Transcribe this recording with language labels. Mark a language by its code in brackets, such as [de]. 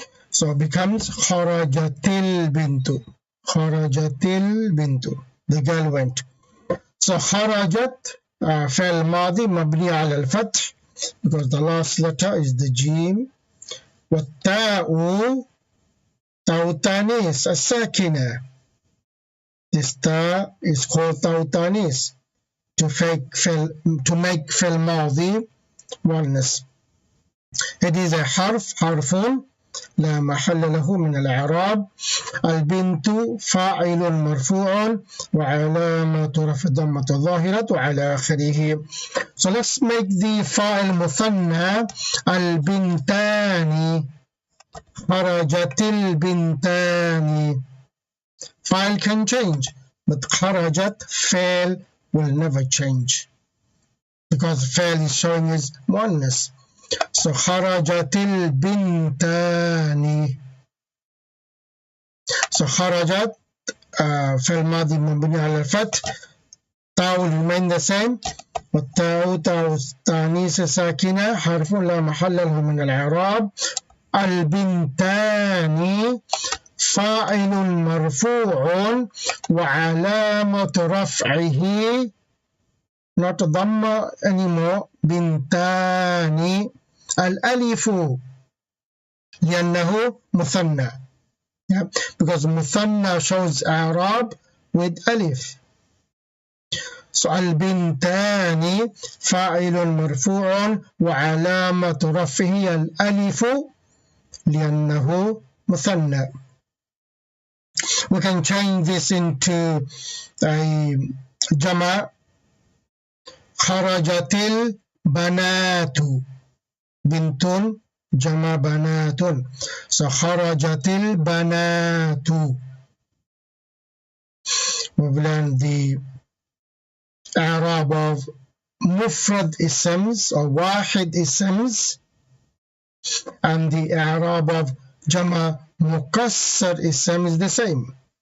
[en] So it becomes [ar] kharajatil bintu. Kharajatil bintu. [en] The girl went. So kharajat [ar] فعل ماضي مبني على الفتح, [en] because the last letter is the jim. [ar] والتاء تاء التانيث الساكنة. [en] This ta is called [ar] تاء التانيث [en] to make [ar] فعل ماضي مؤنث. [en] It is a [ar] حرف لا محل له من الإعراب. البنت فاعل مرفوع وعلامة رفع الضمة الظاهرة على آخره. [en] So let's make the فاعل مثنى. [ar] البنتان. خرجت البنتان. [en] File can change, but خرجت فعل will never change, because فعل is showing is مؤنث. So [ar] خرجت البنتان. [en] So [ar] خرجت فعل ماضي مبني على الفتح. [en] تاء will remain the same. [ar] والتاء تاء التانيث ساكنة حرف لا محل له من الإعراب. البنتان فاعل مرفوع وعلامة رفعه [en] not [ar] ضمة [en] anymore. [ar] بنتان الألف لأنه مثنى. [en] Yeah, because مثنى shows إعراب with ألف. So [ar] البنتان فاعل مرفوع وعلامة رفعه الألف لأنه مثنى. [en] We can change this into a جمع. [ar] خرجت البنات. بنت جمع بنات. [en] So [ar] خرجت البنات. [en] We've learned the إعراب of مفرد اسمز or واحد اسمز. and the i'rab of jama mukassar ism is the same.